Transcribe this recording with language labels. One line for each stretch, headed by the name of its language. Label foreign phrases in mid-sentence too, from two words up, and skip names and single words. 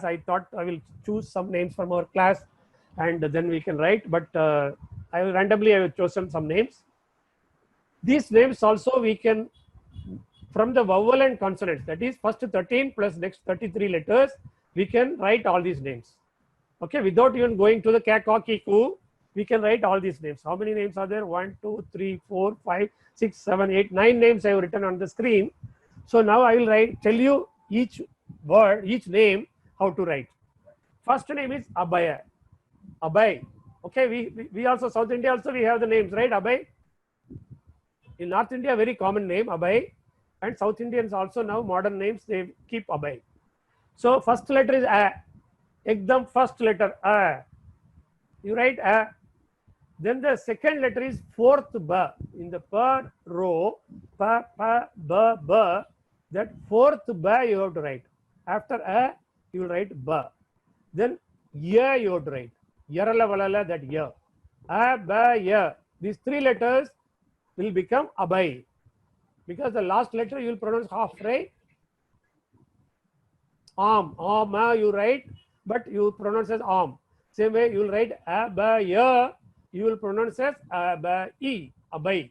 English: I thought I will choose some names from our class and then we can write, but I have chosen some names. These names also we can, from the vowel and consonants, that is first 13 plus next 33 letters, we can write all these names. Okay, without even going to the ka, ka, ki, ku, we can write all these names. How many names are there? 1, 2, 3, 4, 5, 6, 7, 8, 9 names I have written on the screen. So now I will tell you each word, each name, how to write. First name is Abhay. Abhay. Okay, we also, South India also we have the names, right? Abhay. In North India, very common name, Abhay. And South Indians also now modern names, they keep Abhay. So first letter is A. Ekdam first letter A. You write A. Then the second letter is fourth Ba. In the per row, pa, pa, ba, ba. That fourth Ba you have to write. After A, you will write Ba. Then Ya you have to write. Yarala valala, that Ya. A, Ba, Ya. These 3 letters will become Abhay. Because the last letter you will pronounce half, right? Am, you write, but you pronounce as Am. Same way you will write Abaya, you will pronounce as Abai, Abai.